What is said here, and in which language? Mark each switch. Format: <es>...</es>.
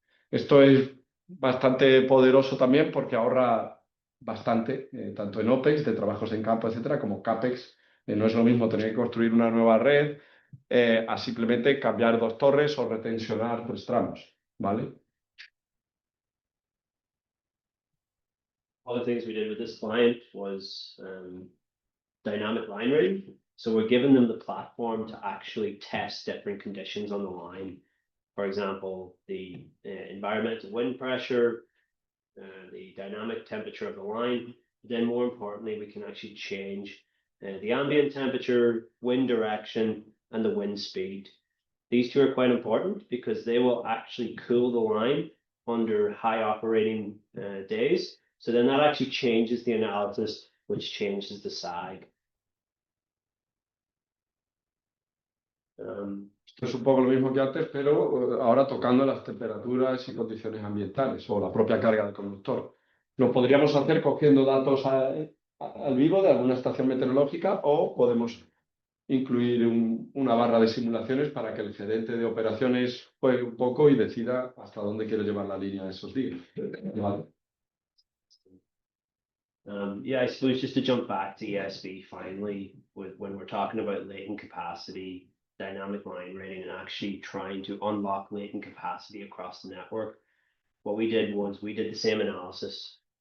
<es>Esto es bastante poderoso también porque ahorra bastante, tanto en OPEX, de trabajos en campo, etcétera, como CAPEX. No es lo mismo tener que construir una nueva red a simplemente cambiar 2 torres o retensionar 3 tramos, ¿vale?</es> <en>One of the things we did with this client was dynamic line rating. So we're giving them the platform to actually test different conditions on the line. For example, the environmental wind pressure, the dynamic temperature of the line. Then more importantly, we can actually change the ambient temperature, wind direction, and the wind speed. These two are quite important because they will actually cool the line under high operating days. So then that actually changes the analysis, which changes the SAG.</en> <es>Esto es un poco lo mismo que antes, pero ahora tocando las temperaturas y condiciones ambientales o la propia carga del conductor. Lo podríamos hacer cogiendo datos al vivo de alguna estación meteorológica o podemos incluir una barra de simulaciones para que el gerente de operaciones juegue un poco y decida hasta dónde quiere llevar la línea esos días. ¿Vale?</es> <en>Yeah, I suppose just to jump back to ESB finally, when we're talking about latent capacity, dynamic line rating, and actually trying to unlock latent capacity across the network, what we did was we did the same analysis.</en>